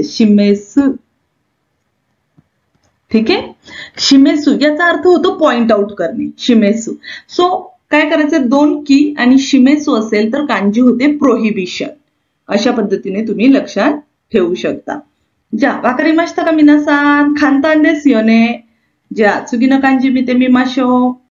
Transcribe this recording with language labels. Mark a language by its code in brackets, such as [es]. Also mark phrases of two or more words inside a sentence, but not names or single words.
[mr] शिमेसू. ठीक आहे. शिमेसू याचा अर्थ होतो [en] point out [mr] करणे. शिमेसू. सो काय करायचं? दोन की आणि शिमेसू असेल तर कांजी होते प्रोहिबिशन. अशा पद्धतीने तुम्ही लक्षात ठेवू शकता. [ja] じゃあ、わかりましたか皆さん。簡単ですよね。じゃあ、次の漢字見てみましょう。